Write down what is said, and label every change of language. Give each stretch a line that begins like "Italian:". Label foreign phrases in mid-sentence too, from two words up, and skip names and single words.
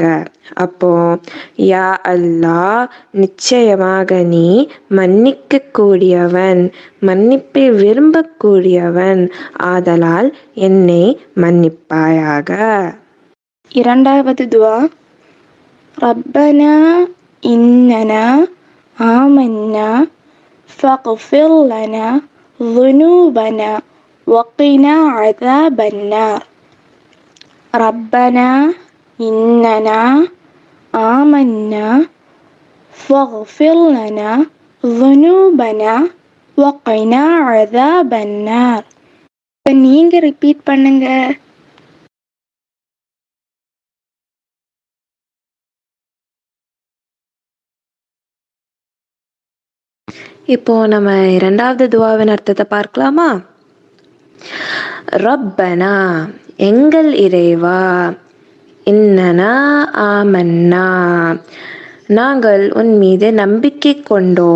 Tamil: அப்போ யா அல்லாஹ் நிச்சயமாக நீ மன்னிக்க கூடியவன், மன்னிப்பை விரும்பக்கூடியவன், ஆதலால் என்னை மன்னிப்பாயாக. இரண்டாவது துவா,
Arabic: ربنا إننا آمنا فاغفر لنا ذنوبنا وقنا عذاب النار. ربنا إننا آمنا فاغفر لنا ذنوبنا وقنا عذاب النار.
Tamil: நீங்க ரிப்பீட் பண்ணுங்க. இப்போ நம்ம இரண்டாவது துவாவின் அர்த்தத்தை பார்க்கலாமா? ரப்பனா எங்கள் இறைவா,
Arabic: إننا آمنا
Tamil: நாங்கள் உன் மீது நம்பிக்கை கொண்டோம்.